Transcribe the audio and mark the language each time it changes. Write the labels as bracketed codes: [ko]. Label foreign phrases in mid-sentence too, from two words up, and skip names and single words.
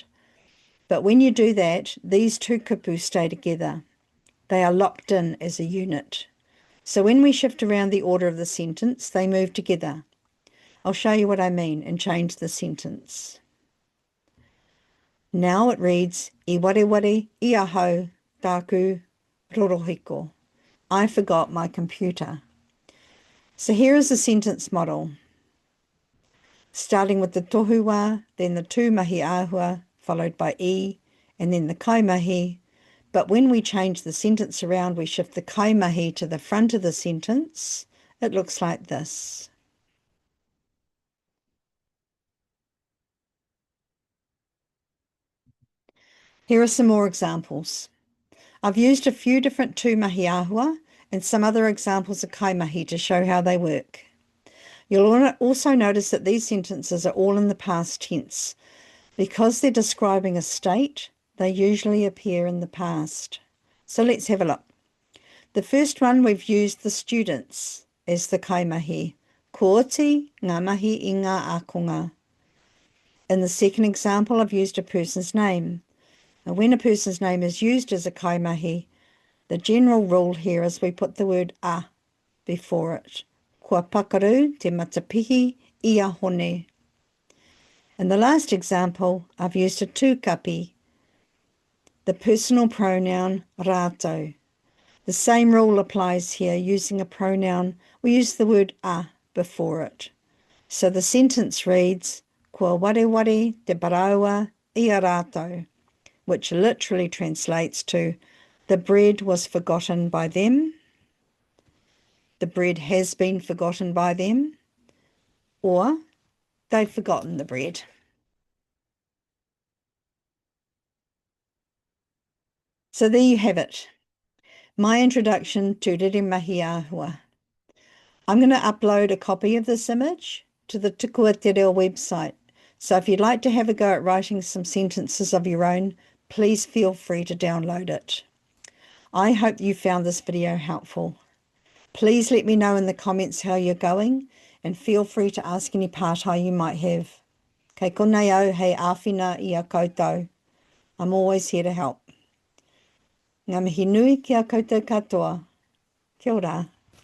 [en] But when you do that, these 2 kupu stay together. They are locked in as a unit. So when we shift around the order of the sentence, they move together. I'll show you what I mean and change the sentence. Now it reads, [mi] I wareware, I ahau, tāku, rorohiko. [en] I forgot my computer. So here is the sentence model. Starting with the tohu, then the [mi] tūmahi āhua, [en] followed by and then the kaimahi. But when we change the sentence around, we shift the kaimahi to the front of the sentence. It looks like this. Here are some more examples. I've used a few different [mi] tūmahi āhua [en] and some other examples of kaimahi to show how they work. You'll also notice that these sentences are all in the past tense. Because they're describing a state, they usually appear in the past. So let's have a look. The first one, we've used the students as the kaimahi. [mi] Ko oti ngā mahi I ngā ākonga. [en] In the second example, I've used a person's name. Now, when a person's name is used as a kaimahi, the general rule here is we put the word a before it. [mi] Kua pakaru te matapihi I a hone. [en] In the last example, I've used a tūkapi, the personal pronoun rātou. The same rule applies here. Using a pronoun, we use the word a before it. So the sentence reads, [mi] Kua wareware te paraua I a rātou, [en] which literally translates to, the bread was forgotten by them, the bread has been forgotten by them, or they've forgotten the bread. So there you have it, my introduction to [mi] Reremahi Āhua. [en] I'm going to upload a copy of this image to the Tukua te reo website. So if you'd like to have a go at writing some sentences of your own, please feel free to download it. I hope you found this video helpful. Please let me know in the comments how you're going and feel free to ask any pātai you might have. [mi] Kei konei au hei āwhina I a koutou. [en] I'm always here to help. [mi] Ngā mihi nui ki a koutou katoa. Kia ora.